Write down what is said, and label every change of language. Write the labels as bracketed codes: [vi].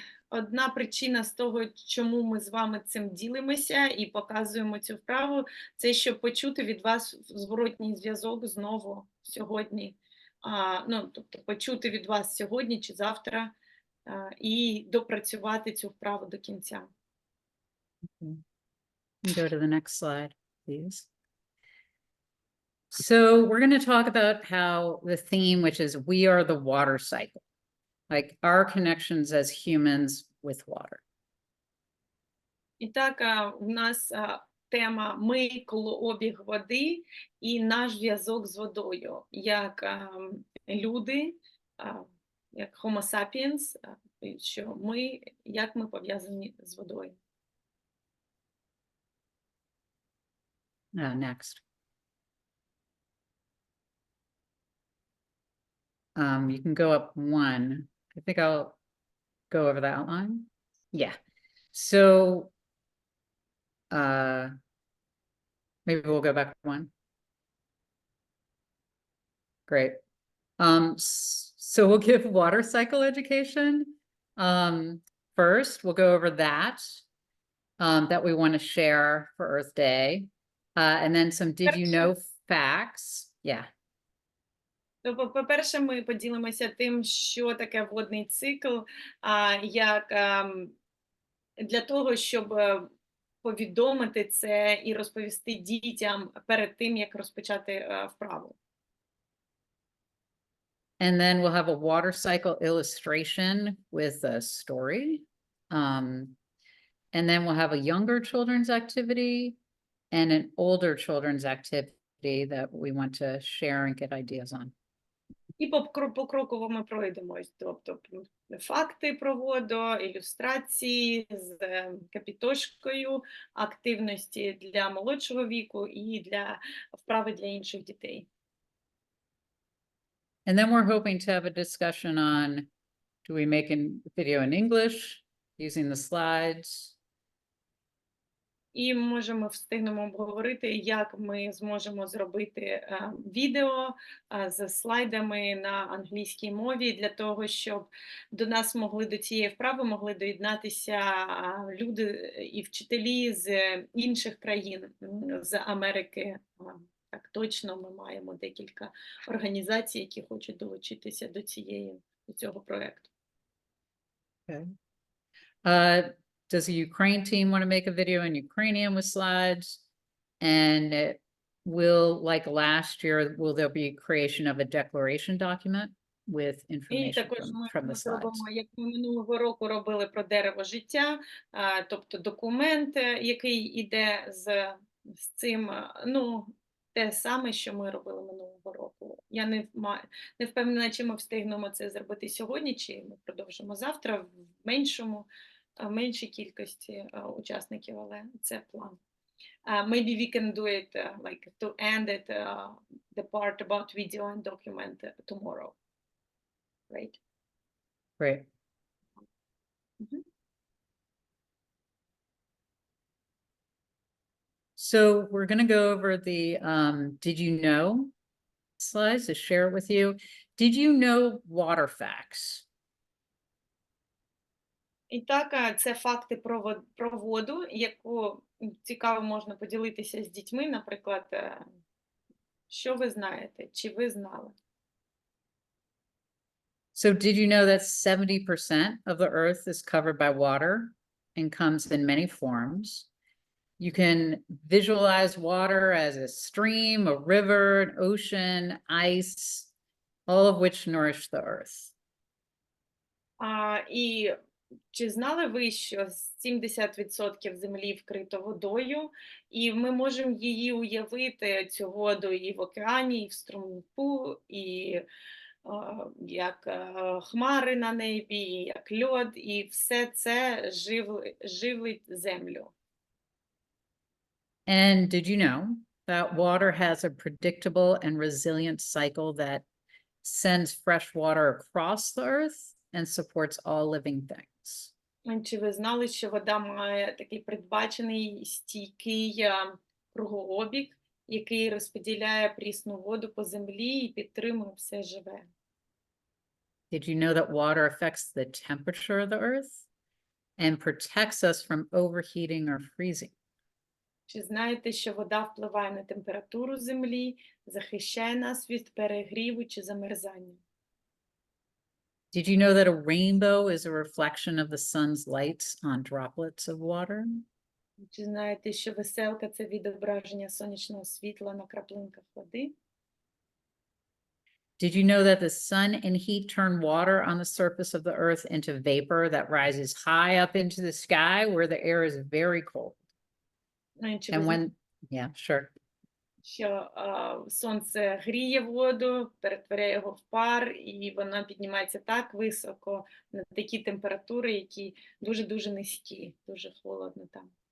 [uk] Одна причина з того, чому ми з вами цим ділимося і показуємо цю вправу, це щоб почути від вас зворотній зв'язок знову сьогодні. Тобто почути від вас сьогодні чи завтра і допрацювати цю вправу до кінця. [en] Go to the next slide, please. So we're going to talk about how the theme, which is we are the water cycle, like our connections as humans with water. [uk] І так, у нас тема «Ми – кругообіг води» і наш зв'язок з водою, як люди, як Homo sapiens, що як ми пов'язані з водою. [en] Next. You can go up one. I think I'll go over the outline. Yeah. So maybe we'll go back one. Great. So we'll give water cycle education. First, we'll go over that we want to share for Earth Day. And then some did you know facts. Yeah. [uk] По-перше, ми поділимося тим, що таке водний цикл, як для того, щоб повідомити це і розповісти дітям перед тим, як розпочати вправу. [en] And then we'll have a water cycle illustration with a story. And then we'll have a younger children's activity and an older children's activity that we want to share and get ideas on. [uk] І покроково ми пройдемось, тобто факти про воду, ілюстрації з капітошкою, активності для молодшого віку і для вправи для інших дітей. [en] And then we're hoping to have a discussion on, do we make a video in English using the slides? [uk] І можемо встигнемо обговорити, як ми зможемо зробити відео з слайдами на англійській мові для того, щоб до нас могли, до цієї вправи могли доєднатися люди і вчителі з інших країн, з Америки. Так точно, ми маємо декілька організацій, які хочуть долучитися до цього проєкту. [en] Okay. Does the Ukraine team want to make a video in Ukrainian with slides? And like last year, will there be creation of a declaration document with [uk] І [en] information [uk] також [en] from the [uk] ми зробимо, як ми минулого року робили про дерево життя, тобто документ, який іде з цим, ну, те саме, що ми робили минулого року. Я не впевнена, чи ми встигнемо це зробити сьогодні, чи ми продовжимо завтра в меншій кількості учасників, але це план. [en] Maybe we can do it like to end it, the part about video and document tomorrow. Right? Great. Mhm. So we're going to go over the did you know slides to share it with you. Did you know water facts? [uk] І так, це факти про воду, яку цікаво можна поділитися з дітьми, наприклад, що ви знаєте, чи ви знали? [en] So did you know that 70% of the earth is covered by water and comes in many forms? You can visualize water as a stream, a river, an ocean, ice, all of which nourish the earth. [uk] І чи знали ви, що 70% землі вкрито водою, і ми можемо її уявити, цю воду, і в океані, і в струмку, і як хмари на небі, і як льод, і все це живить землю. [en] And did you know that water has a predictable and resilient cycle that sends fresh water across the earth and supports all living things? [uk] Чи ви знали, що вода має такий передбачений стійкий кругообіг, який розподіляє прісну воду по землі і підтримує все живе? [en] Did you know that water affects the temperature of the earth and protects us from overheating or freezing? [uk] Чи знаєте, що вода впливає на температуру землі, захищає нас від перегріву чи замерзання? [en] Did you know that a rainbow is a reflection of the sun's lights on droplets of water? [uk] Чи знаєте, що веселка – це відображення сонячного світла на краплинках води? [en] Did you know that the sun and heat turn water on the surface of the earth into vapor that rises high up into the sky where the air is very cold? [uk] Чи [en] And [uk] ви [en] when, yeah, sure. [uk] що сонце гріє воду, перетворяє його в пар, і вона піднімається так високо на такі температури, які дуже-дуже низькі, дуже холодно там.